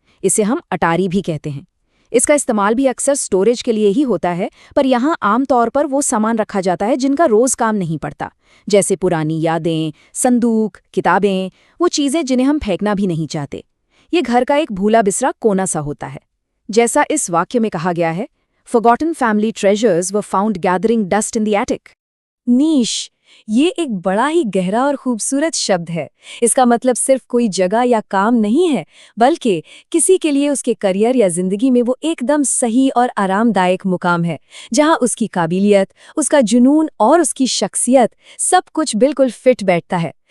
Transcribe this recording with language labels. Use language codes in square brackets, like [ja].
[hi] इसे हम अटारी भी कहते हैं। इसका इस्तेमाल भी अक्सर स्टोरेज के लिए ही होता है, पर यहाँ आमतौर पर वो सामान रखा जाता है जिनका रोज काम नहीं पड़ता, जैसे पुरानी यादें, संदूक, किताबें, वो चीजें जिन्हें हम फेंकना भी नहीं चाहते। ये घर का एक भूला बिसरा कोना सा होता है। जैसा इस वाक्य में कहा गया है, [en] Forgotten family treasures were found gathering dust in the attic. नीश, [hi] ये एक बड़ा ही गहरा और खूबसूरत शब्द है। इसका मतलब सिर्फ कोई जगह या काम नहीं है, बल्कि किसी के लिए उसके करियर या जिंदगी में वो एकदम सही और आरामदायक मुकाम है, जहां उसकी काबिलियत, उसका जुनून और उसकी शख्सियत सब कुछ बिल्कुल फिट बैठता है।